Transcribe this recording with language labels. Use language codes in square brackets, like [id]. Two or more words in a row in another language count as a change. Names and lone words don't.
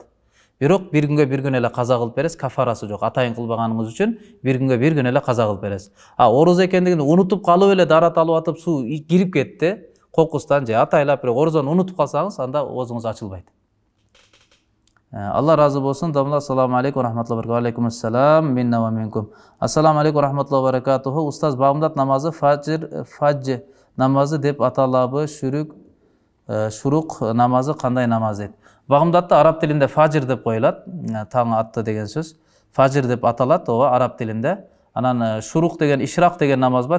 [ky] Бирок бир күн эле каза кылып бересиз, кафарасы жок. Атайын кылбаганыңыз үчүн бир күн эле каза кылып бересиз. Орозо экендигин унутуп калып эле даарат алып атып суу кирип кетти, кокустан же атайлап бирок орозону унутуп калсаңыз, анда оозуңуз ачылбайт. Алла разы болсун. Дамла, [ar] السلام عليكم ورحمة الله وبركاته عليكم السلام منا ومنكم. السلام عليكم ورحمة الله وبركاته. [ky] Устаз, багымдат намазы фаджр намазы деп аталабы, шурук намазы кандай намаз дейт. Багымдатта араб тилинде фажр деп коюлат, таң атты деген сөз. Фажр деп аталат, ооба араб тилинде. Анан шурук деген, ишрак деген намаз бар.